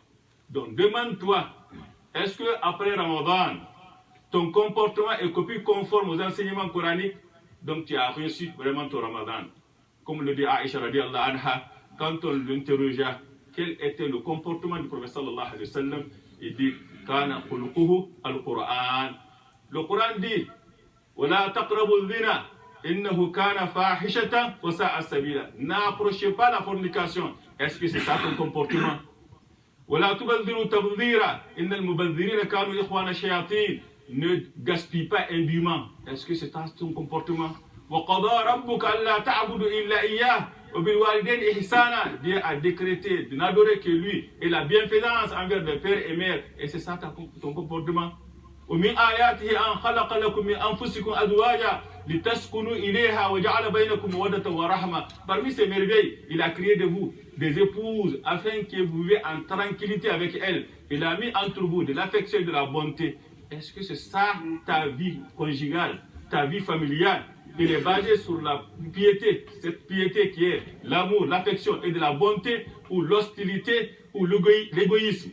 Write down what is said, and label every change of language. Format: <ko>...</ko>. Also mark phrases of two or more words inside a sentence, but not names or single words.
<fr>Donc demande-toi, est-ce que après Ramadan, ton comportement est plus conforme aux enseignements coraniques? Donc tu as reçu vraiment ton Ramadan. Comme le dit Aïcha</fr> <ar>رضي الله عنها,</ar> <fr>quand on l'interrogea, quel était le comportement du prophète</fr> <ar>صلى الله عليه وسلم,</ar> <fr>il dit,</fr> <ar>كان خلقه القرآن.</ar> <fr>Le Coran dit,</fr> <ar>ولا تقربوا الزنى إنه كان فاحشة وساء سبيلا.</ar> <fr>N'approchez pas la fornication. Est-ce que c'est ça ton comportement?</fr> <ar>ولا تبذر تبذيرا إن المبذرين كانوا إخوان الشياطين.</ar> <fr>Ne gaspille pas indûment. Est-ce que c'est ton comportement? Dieu a décrété de n'adorer que lui et la bienfaisance envers les pères et mères. Et c'est ça ton comportement.</fr> <ar>ومن آياته أن خلق لكم من أنفسكم أزواجا لتسكنوا إليها وجعل بينكم مودة ورحمة.</ar> <fr>Parmi ces merveilles, il a créé de vous des épouses afin que vous viviez en tranquillité avec elles. Il a mis entre vous de l'affection et de la bonté. Est-ce que c'est ça ta vie conjugale, ta vie familiale? Il est basé sur la piété, cette piété qui est l'amour, l'affection et de la bonté, ou l'hostilité ou l'égoïsme.</fr>